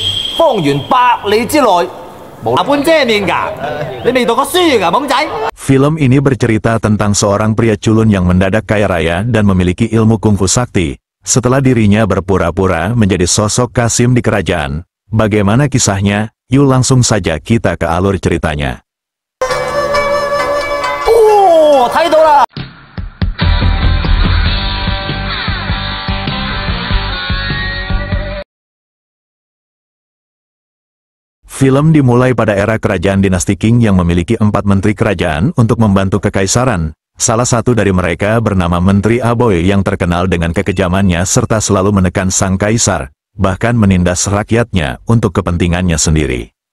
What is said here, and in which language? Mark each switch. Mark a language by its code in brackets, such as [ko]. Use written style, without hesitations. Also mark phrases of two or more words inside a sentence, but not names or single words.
[yue] 方圓百里之內無那般遮面㗎，你未讀過書㗎，懵仔。 [id] Film ini bercerita tentang seorang pria culun yang mendadak kaya raya dan memiliki ilmu kungfu sakti. Setelah dirinya berpura-pura menjadi sosok Kasim di kerajaan. Bagaimana kisahnya? Yuk langsung saja kita ke alur ceritanya. [yue] 哦，睇到啦！ [id] Film dimulai pada era kerajaan dinasti Qing yang memiliki 4 menteri kerajaan untuk membantu kekaisaran. Salah satu dari mereka bernama Menteri Aboy yang terkenal dengan kekejamannya serta selalu menekan sang kaisar, bahkan menindas rakyatnya untuk kepentingannya sendiri.